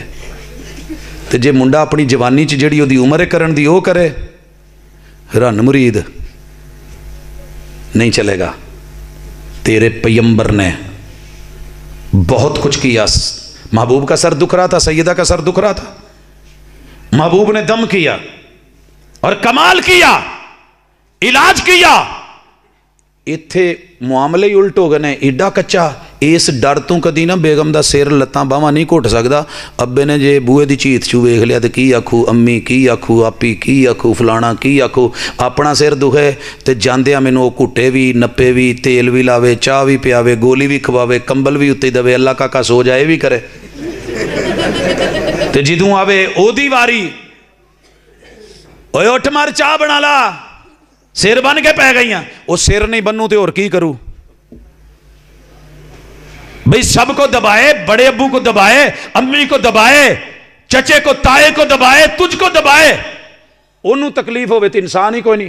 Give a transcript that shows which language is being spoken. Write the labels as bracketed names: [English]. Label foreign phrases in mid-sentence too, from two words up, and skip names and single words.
[Punjabi] تے جے منڈا اپنی جوانی چ جڑی او دی عمر کرن دی او کرے, رن مرید نہیں چلے گا. [Urdu] تیرے پیمبر نے بہت کچھ کیا. محبوب کا سر دکھ رہا تھا, سیدہ کا سر دکھ رہا تھا, محبوب نے دم کیا اور کمال کیا, علاج کیا. [Punjabi] ایتھے معاملے ہی الٹ ہو گئے نے, ایڈا کچا. اس ڈر تو کدی نہ بیگم دا سیر لتاں باواں نہیں گھٹ سکدا. ابے نے جے بوئے دی چیت چو ویکھ لیا تے کی آکھو, امی کی آکھو, آپی کی آکھو, فلانا کی آکھو. اپنا سر دکھے تے جاندیاں مینوں کٹے بھی, نپے بھی, تیل بھی لاوے, چاہ بھی پیاوے, گولی بھی کھواوے, کمبل بھی اتّے دے, اللہ کاکا سو جائے بھی کرے. تے جدوں آوے او دی واری, اوے اٹھ مار چاہ بنا لا, سر بن کے پہ گئی ہیں. [Urdu] وہ سر نہیں بنوں تے اور کی کروں بھئی. سب کو دبائے, بڑے ابو کو دبائے, امی کو دبائے, چچے کو, تائے کو دبائے, تجھ کو دبائے, انہوں تکلیف ہوئے تو انسان ہی کوئی نہیں.